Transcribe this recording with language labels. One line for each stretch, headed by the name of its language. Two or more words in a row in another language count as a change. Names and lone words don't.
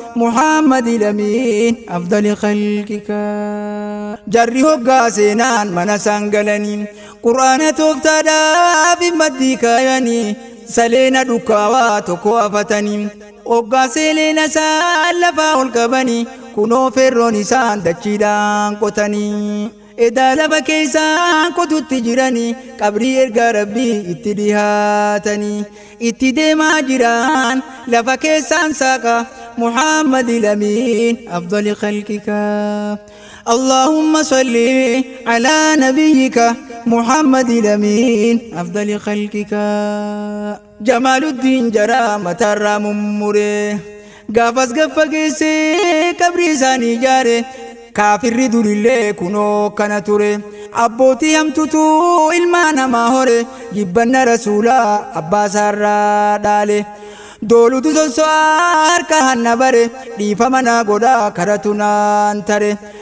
Oromo: Muhammad Lamiin,
Arabic: أفضل خلقك.
Oromo: Jarri hoggaa seenaan mana isaan galanii, Qur'aana tooftaadhaaf maddii kaayanii, saleena dukkaawaa tokko afatanii, hoggaa seleena isaa lafaa ol qabanii, kunoo ferroon isaan dachiidhaan qotanii. Edaa lafa keessaa qotutti jiranii, qabrii ergaa Rabbii itti dhihaatanii, itti deemaa jiran lafa keessaan saaqa Muhammad Lamiin
Arabic: أفضل خلقك. اللهم صل على نبيك محمد الأمين أفضل خلقك. جمال الدين جرى متى ممره.
Oromo: Gaafas gaffa geesse qabrii isaanii ijaare. Kaafirri durillee kunoo kana ture. Abbootii hamtutu ilma namaa hore. Jibbanna Rasuulaa abbaa isaarraa dhaale. Doolutu sosso'aa harka hanna bare. Dhiifama naa godhaa karatu naan tare.